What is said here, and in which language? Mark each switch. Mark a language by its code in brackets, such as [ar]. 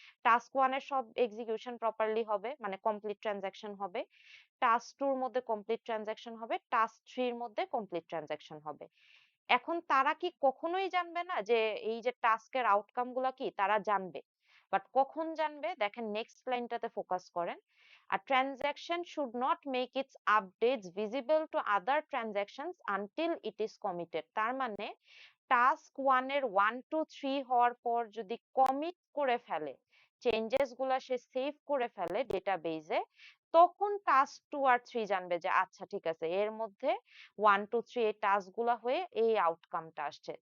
[bn] Task 1 এর সব execution properly হবে, মানে কমপ্লিট ট্রানজাকশন হবে। টাস্ক 2 এর মধ্যে কমপ্লিট ট্রানজাকশন হবে, টাস্ক 3 এর মধ্যে কমপ্লিট ট্রানজাকশন হবে। এখন তারা কি কখনোই জানবে না যে এই যে টাস্কের আউটকাম গুলা কি? তারা জানবে। বাট কখন জানবে? দেখেন নেক্সট লাইনটাতে ফোকাস করেন। [en] A transaction should not make its updates visible to other transactions until it is committed. [bn] তার মানে টাস্ক 1 এর 1 2 3 হওয়ার পর যদি কমিট করে ফেলে, চেঞ্জেস গুলা সে সেভ করে ফেলে ডেটাবেজে, তখন টাস্ক 2 আর 3 জানবে যে আচ্ছা ঠিক আছে এর মধ্যে 1 2 3 এই টাস্ক গুলা হয়ে এই আউটকামটা আসছে।